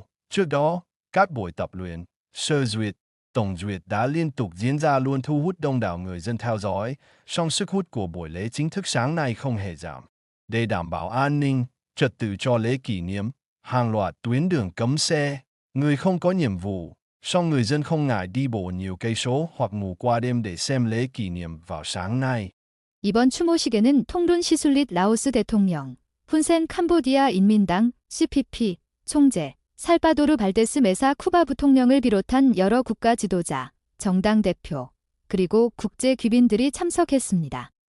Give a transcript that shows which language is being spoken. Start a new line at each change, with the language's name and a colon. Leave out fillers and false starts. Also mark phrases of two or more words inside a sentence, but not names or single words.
Vietnamese: Trước đó, các buổi tập luyện, sơ duyệt, tổng duyệt đã liên tục diễn ra luôn thu hút đông đảo người dân theo dõi, song sức hút của buổi lễ chính thức sáng nay không hề giảm. Để đảm bảo an ninh, trật tự cho lễ kỷ niệm, hàng loạt tuyến đường cấm xe, người không có nhiệm vụ, song người dân không ngại đi bộ nhiều cây số hoặc ngủ qua đêm để xem lễ kỷ niệm vào sáng nay.
Korean: 이번 추모식에는 통룬 시술릿 라오스 대통령, 훈센 캄보디아 인민당, CPP, 총재, 살바도르 발데스 메사 쿠바 부통령을 비롯한 여러 국가 지도자, 정당 대표, 그리고 국제 귀빈들이 참석했습니다.